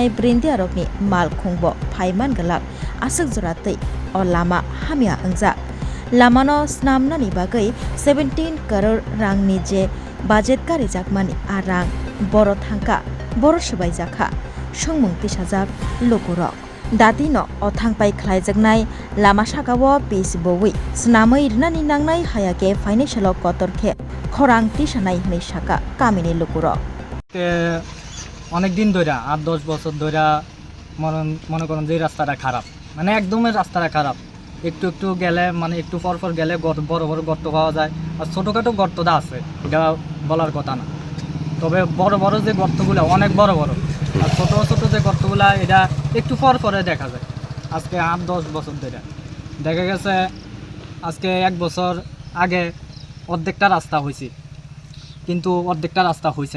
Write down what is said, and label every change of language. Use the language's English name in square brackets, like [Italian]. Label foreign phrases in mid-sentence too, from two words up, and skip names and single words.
[Kok Borok] ब्रेन्दिया रकनि मालखुंब फाइमान गलाक आसक जरातै अ लामा हामिया अंजा लामानो स्नामनानि बागै 17 करोड़ रांनि जे बाजेट गारि जाकमानि आ रां बर' थांका बर' सबाय जाखा संमुं तिसाजाक लुकुरक दादिनो अथांपाय ख्लायजाकनाय लामा साकावो पिस बौै स्नामै रिनानि नांनाय हायाके फाइनान्सियल कतरखे खरां तिसानाय हनै साका कामिनि लुकुरक [Bangla] অনেক দিন ধরে 8-10 বছর ধরে মনে করেন যে রাস্তাটা খারাপ মানে একদমই রাস্তাটা খারাপ একটু একটু গেলে মানে একটু পর গেলে বড় বড় গর্ত পাওয়া যায় আর ছোটোখাটো গর্তটা আছে এটা বলার কথা না তবে বড় বড় যে গর্তগুলো অনেক বড় বড় আর ছোটো ছোটো যে গর্তগুলো এটা একটু পরে দেখা যায় আজকে 8-10 বছর ধরে দেখা গেছে আজকে 1 বছর আগে অর্ধেকটা রাস্তা হয়েছে কিন্তু অর্ধেকটা রাস্তা